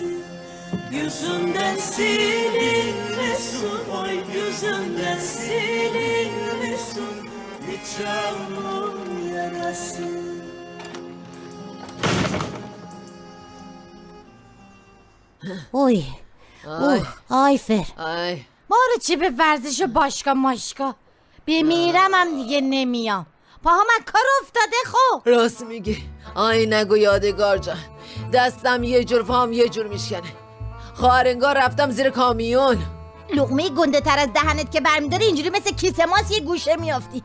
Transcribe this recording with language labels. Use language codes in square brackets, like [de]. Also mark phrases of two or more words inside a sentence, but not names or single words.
[tr] Yüzünden silinmesin, oy yüzünden silinmesin nikahımın yarası. Oy. Ayfer. Ay. [fa] Barı چی به ورزش باشگاه ماشگاه بمیرم دیگه نمیام پاها من کار افتاده خب راست میگی. آی نگو یادگار جان، دستم یه جور پام یه جور میشکنه. خواهرنگار رفتم زیر کامیون. لقمه گنده تر از دهنت که برمیداره اینجوری مثل کیسه ماست یه گوشه میافتی.